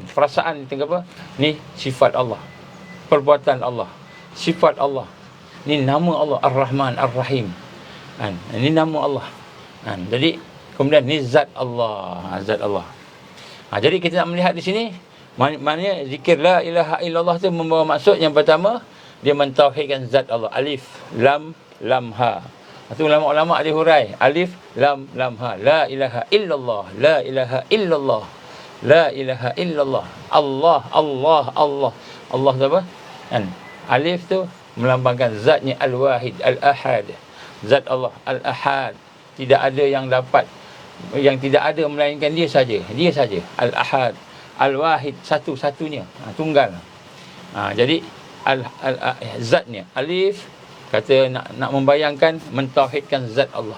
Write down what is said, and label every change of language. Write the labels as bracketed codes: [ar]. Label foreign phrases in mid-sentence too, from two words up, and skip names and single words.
[ms] Perasaan itu apa? Ni sifat Allah. Perbuatan Allah. Sifat Allah. Ni nama Allah. Ar-Rahman, Ar-Rahim. Ini nama Allah. Jadi kemudian ni zat Allah. Zat Allah. Jadi kita nak melihat di sini, maknanya zikir [ar] لا إله إلا الله [ms] tu membawa maksud yang pertama, dia mentauhidkan zat Allah. Alif, lam, lam, ha. Itu ulama-ulama dia hurai. Alif, lam, lam, ha. [ar] لا إله إلا الله، لا إله إلا الله، لا إله إلا الله. [ms] Allah, Allah, Allah. Allah tu apa? Alif tu melambangkan zatnya Al-Wahid, Al-Ahad. Zat Allah, Al-Ahad. Tidak ada yang dapat, yang tidak ada melainkan dia saja. Dia saja. Al-Ahad. Al-Wahid, satu-satunya. Tunggal. Jadi zatnya alif kata nak membayangkan mentauhidkan zat Allah.